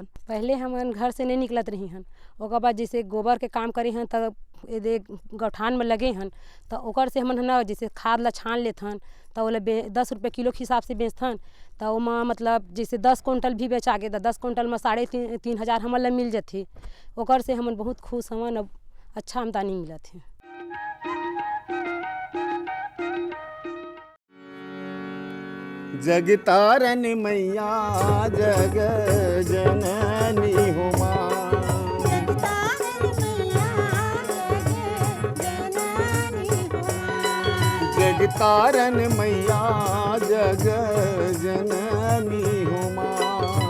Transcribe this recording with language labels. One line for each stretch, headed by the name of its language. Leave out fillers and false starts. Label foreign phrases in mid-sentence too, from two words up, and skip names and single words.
Chhattisgarhi: पहले हमन घर से नहीं निकलत रही हन, ओकर बाद जैसे गोबर के काम करी हन तब यदि गौठान में लगे हन तो ओकर से हमन ना जैसे खाद ला छान लेथन तो ओला 10 रुपये किलो के हिसाब से बेचथन, तो ओमा मतलब जैसे 10 कुंटल भी बेचा के तो 10 कुंटल में 3,500 हमन ला मिल जाथे। ओकर से हमन बहुत खुश हवन, अब अच्छा आमदनी मिलत है। जगतारन मैया जग जननी हो माँ, जगतारन मैया जग जननी हो माँ,